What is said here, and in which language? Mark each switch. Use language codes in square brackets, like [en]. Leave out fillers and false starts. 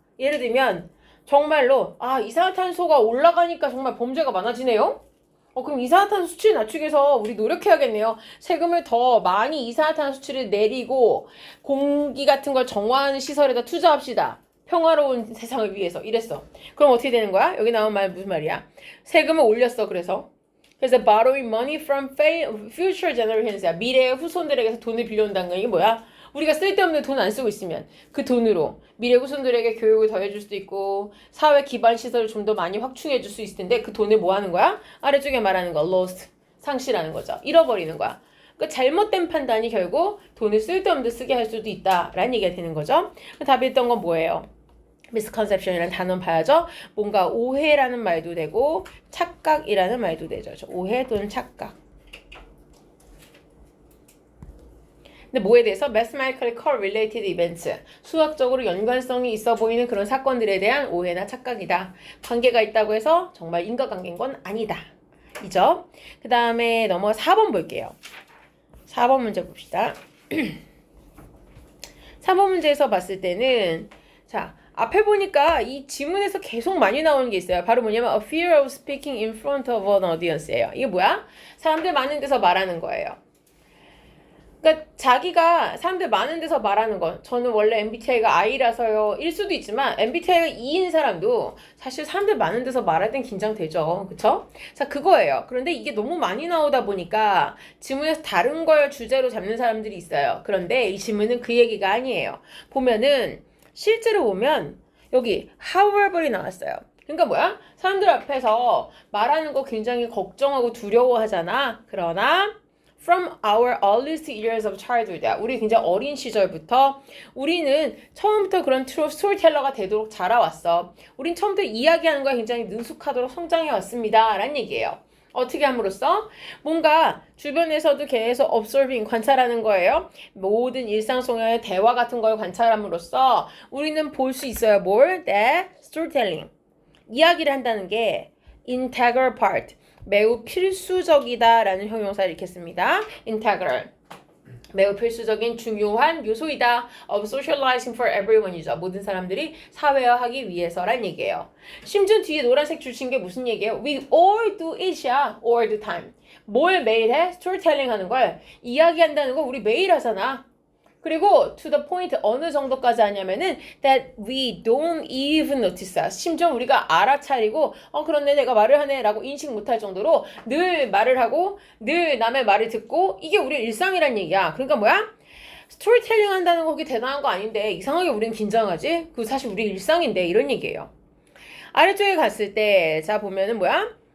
[ko] 예를 들면 정말로 이산화탄소가 올라가니까 정말 범죄가 많아지네요? 그럼 이산화탄소 수치를 낮추기 위해서 우리 노력해야겠네요. 세금을 더 많이 이산화탄소 수치를 내리고 공기 같은 걸 정화하는 시설에다 투자합시다. 평화로운 세상을 위해서 이랬어. 그럼 어떻게 되는 거야? 여기 나온 말 무슨 말이야? 세금을 올렸어. 그래서 [en] borrowing money from future generations [ko] 야. 미래의 후손들에게서 돈을 빌려온다는 거 이게 뭐야? 우리가 쓸데없는 돈 안 쓰고 있으면 그 돈으로 미래 후손들에게 교육을 더 해줄 수도 있고 사회 기반 시설을 좀 더 많이 확충해 줄 수 있을 텐데 그 돈을 뭐 하는 거야? 아래쪽에 말하는 거 lost, 상실하는 거죠. 잃어버리는 거야. 그 잘못된 판단이 결국 돈을 쓸데없는 데 쓰게 할 수도 있다라는 얘기가 되는 거죠. 답이 있던 건 뭐예요? misconception이라는 단어 봐야죠. 뭔가 오해라는 말도 되고 착각이라는 말도 되죠. 오해 또는 착각. 근데 뭐에 대해서 [en] mathematically correlated events, [ko] 수학적으로 연관성이 있어 보이는 그런 사건들에 대한 오해나 착각이다. 관계가 있다고 해서 정말 인과관계인 건 아니다. 이죠. 그 다음에 넘어가 4번 볼게요. 4번 문제 봅시다. 4번 문제에서 봤을 때는 자, 앞에 보니까 이 지문에서 계속 많이 나오는 게 있어요. 바로 뭐냐면 [en] a fear of speaking in front of an audience예요. [ko] 이게 뭐야? 사람들 많은 데서 말하는 거예요. 그러니까 자기가 사람들 많은 데서 말하는 건 저는 원래 MBTI가 I라서요 일 수도 있지만 MBTI가 E인 사람도 사실 사람들 많은 데서 말할 땐 긴장되죠. 그쵸? 자, 그거예요. 그런데 이게 너무 많이 나오다 보니까 지문에서 다른 걸 주제로 잡는 사람들이 있어요. 그런데 이 지문은 그 얘기가 아니에요. 보면은 실제로 보면 여기 however이 나왔어요. 그러니까 뭐야? 사람들 앞에서 말하는 거 굉장히 걱정하고 두려워하잖아. 그러나 [en] From our earliest years of childhood. [ko] 우리 굉장히 어린 시절부터 우리는 처음부터 그런 스토리텔러가 되도록 자라왔어. 우린 처음부터 이야기하는 거에 굉장히 능숙하도록 성장해 왔습니다. 라는 얘기예요. 어떻게 함으로써? 뭔가 주변에서도 계속 observing, 관찰하는 거예요. 모든 일상 속의 대화 같은 걸 관찰함으로써 우리는 볼 수 있어요. 뭘? [en] That storytelling. [ko] 이야기를 한다는 게 [en] integral part. [ko] 매우 필수적이다라는 형용사를 읽겠습니다. [en] integral. [ko] 매우 필수적인 중요한 요소이다. [en] of socializing for everyone이죠. [ko] 모든 사람들이 사회화하기 위해서란 얘기예요. 심지어 뒤에 노란색 주신 게 무슨 얘기예요? [en] We all do it야. all the time. [ko] 뭘 매일 해? 스토리텔링 하는 걸. 이야기한다는 거 우리 매일 하잖아. 그리고 [en] to the point [ko] 어느 정도까지 하냐면은 [en] that we don't even notice. [ko] 심지어 우리가 알아차리고 그런데 내가 말을 하네 라고 인식 못할 정도로 늘 말을 하고 늘 남의 말을 듣고 이게 우리 일상이란 얘기야. 그러니까 뭐야? 스토리텔링 한다는 거 그게 대단한 거 아닌데 이상하게 우리는 긴장하지? 그거 사실 우리 일상인데 이런 얘기예요. 아래쪽에 갔을 때 자 보면은 뭐야?